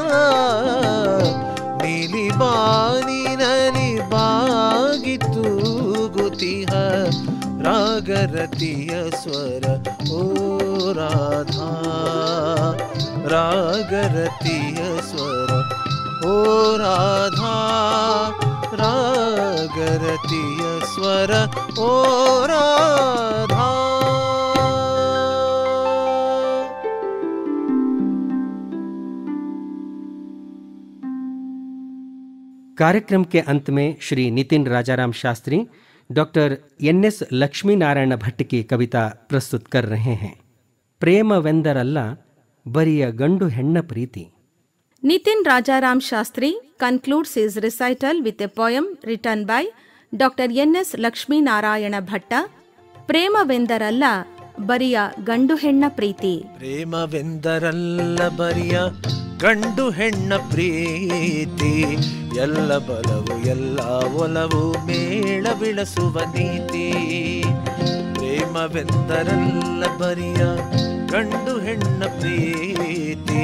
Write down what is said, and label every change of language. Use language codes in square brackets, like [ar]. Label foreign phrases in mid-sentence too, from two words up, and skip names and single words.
[kn] ನೀಲಿ ಬಾನಿನಲಿ ಬಾಗಿತ್ತು ಗುತಿಹ ರಾಗರತಿಯ ಸ್ವರ ಓ ರಾಧಾ. ರಾಗರತಿಯ ಸ್ವರ ಓ ರಾಧಾ. ರಾಗರತಿಯ ಸ್ವರ ಓ ರಾಧಾ. [hi] कार्यक्रम के अंत में श्री नितिन राजाराम शास्त्री डॉक्टर NS लक्ष्मी नारायण भट्ट की कविता प्रस्तुत कर रहे हैं. [kn] ಪ್ರೇಮವೆಂದರಲ್ಲ ಬರಿಯ ಗಂಡು ಹೆಣ್ಣ ಪ್ರೀತಿ. [en] Nitin Rajaram Shastri concludes his recital with a poem written by Dr. N.S. Lakshmi Narayana Bhatta, [kn] ಪ್ರೇಮವೆಂದರಲ್ಲ ಬರಿಯ ಗಂಡು ಹೆಣ್ಣ ಪ್ರೀತಿ. ಪ್ರೇಮವೆಂದರಲ್ಲ ಬರಿಯ ಗಂಡು ಹೆಣ್ಣ ಪ್ರೀತಿ. ಎಲ್ಲ ಬಲವು ಎಲ್ಲ ಒಲವು ಮೇಳ ಬಿಳಸುವ ನೀತಿ. ಪ್ರೇಮವೆಂದರಲ್ಲ ಬರಿಯ ಗಂಡು ಹೆಣ್ಣ ಪ್ರೀತಿ.